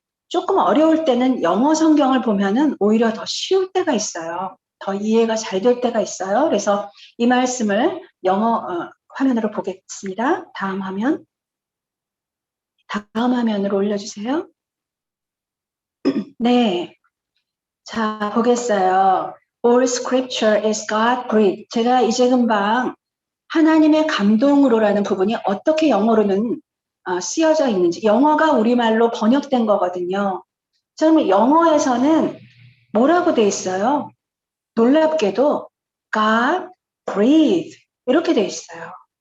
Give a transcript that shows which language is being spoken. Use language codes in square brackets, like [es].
[ko] 조금 어려울 때는 영어 성경을 보면은 오히려 더 쉬울 때가 있어요. 더 이해가 잘 될 때가 있어요. 그래서 이 말씀을 영어 화면으로 보겠습니다. 다음 화면으로 올려주세요. 네. 자, 보겠어요. [en] All scripture is God breathed. [ko] 제가 이제 금방 하나님의 감동으로라는 부분이 어떻게 영어로는 쓰여져 있는지, 영어가 우리말로 번역된 거거든요. 그러면 영어에서는 뭐라고 돼 있어요? 놀랍게도 God breathed 이렇게 돼 있어요.